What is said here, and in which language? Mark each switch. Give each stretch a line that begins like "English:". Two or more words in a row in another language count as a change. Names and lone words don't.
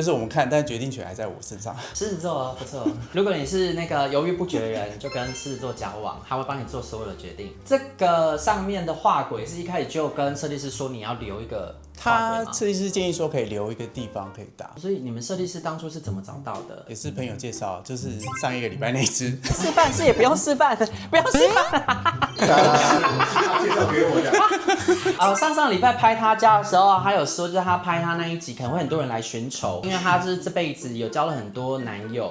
Chinese: 就是我們看，但決定權還在我身上。獅子座啊，不錯。如果你是那個猶豫不決的人，就跟獅子座交往，他會幫你做所有的決定。這個上面的畫軌是一開始就跟設計師說你要留一個。他設計師建議說可以留一個地方可以打，所以你們設計師當初是怎麼找到的？也是朋友介紹，就是上一個禮拜那支。示範是也不用示範，不要示範。他介紹給我的。上禮拜拍他家的時候，他有說就是他拍他那一集可能會很多人來尋仇，因為他就是這輩子有交了很多男友。